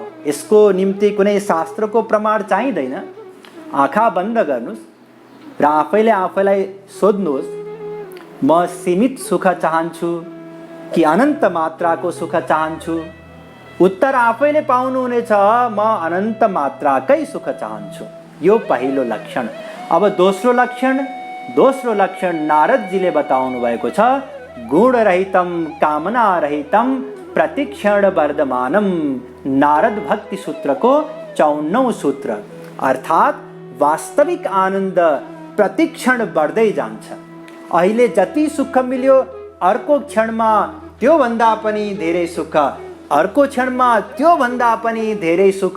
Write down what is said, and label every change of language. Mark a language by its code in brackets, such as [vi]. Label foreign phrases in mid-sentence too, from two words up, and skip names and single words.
[ne] यसको निम्ति कुनै शास्त्रको प्रमाण चाहिँदैन। आँखा बन्द गर्नुहोस् र आफैले आफैलाई सोध्नुहोस्, म सीमित सुख चाहन्छु कि अनन्त मात्राको सुख चाहन्छु? उत्तर आफैले पाउनुहुनेछ, म अनन्त मात्राकै सुख चाहन्छु। यो पहिलो लक्षण। अब दोस्रो लक्षण नारदजीले बताउनु भएको छ, [sa] गुणरहितम कामनारहितम प्रतिक्षण वर्धमानम। [ne] नारद भक्ति सूत्रको 54औं सूत्र। अर्थात् वास्तविक आनन्द प्रतिक्षण बढ्दै जान्छ। अहिले जति सुख मिल्यो अर्को क्षणमा त्योभन्दा पनि धेरै सुख, अर्को क्षणमा त्योभन्दा पनि धेरै सुख।